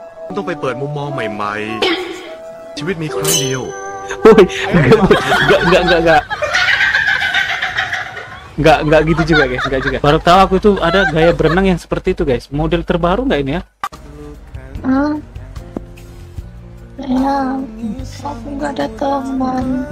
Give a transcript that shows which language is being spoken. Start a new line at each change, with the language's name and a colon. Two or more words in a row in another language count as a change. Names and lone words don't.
Thai: ต้องไปเปิดมุมมองใหม่ๆชีวิตมีครั้งเดียว
Indonesian: Woi, enggak gitu juga guys, enggak juga. Baru tahu aku tuh ada gaya berenang yang seperti itu guys. Model terbaru nggak ini ya? Ya, aku nggak ada teman.